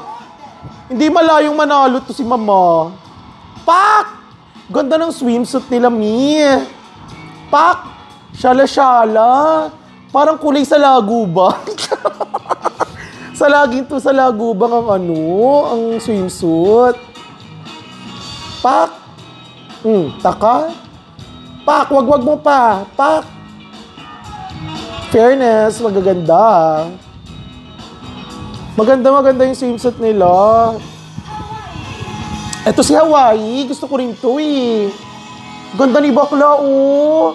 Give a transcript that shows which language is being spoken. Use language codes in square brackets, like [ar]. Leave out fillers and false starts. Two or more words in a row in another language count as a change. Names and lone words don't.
[tl] Hindi malayong manalo to si Mama. Pak! Ganda ng swimsuit nila, Mi. Pak! Shala-shala. Parang kulay sa laguba. Sa lagubang ang ano, ang swimsuit. Pak! Taka? Pak! Wag mo pa. Pak! Fairness, magaganda. Maganda yung swimsuit nila. Eto si Hawaii. Gusto ko rin to eh. Ganda ni bakla, oh.